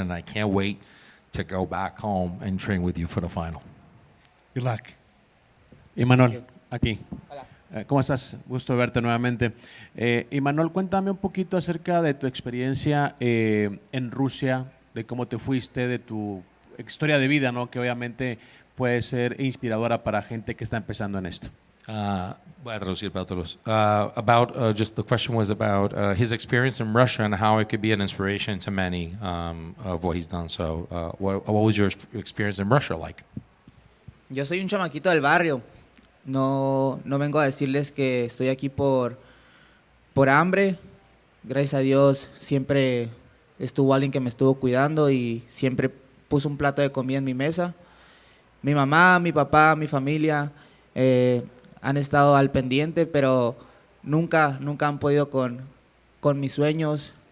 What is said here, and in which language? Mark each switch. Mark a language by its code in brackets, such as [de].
[en] And I can't wait to go back home and train with you for the final. Good luck. [es] Imanol, aquí. Hola. ¿Cómo estás? Gusto verte nuevamente. Imanol, cuéntame un poquito acerca de tu experiencia en Rusia, de cómo te fuiste, de tu historia de vida, ¿no? Que obviamente puede ser inspiradora para gente que está empezando en esto. Voy a traducir para todos. [en] Just the question was about his experience in Russia and how it could be an inspiration to many of what he's done. So, what was your experience in Russia like? [es] Yo soy un chamaquito del barrio. No vengo a decirles que estoy aquí por hambre. Gracias a Dios siempre estuvo alguien que me estuvo cuidando y siempre puso un plato de comida en mi mesa. Mi mamá, mi papá, mi familia han estado al pendiente, pero nunca han podido con mis sueños.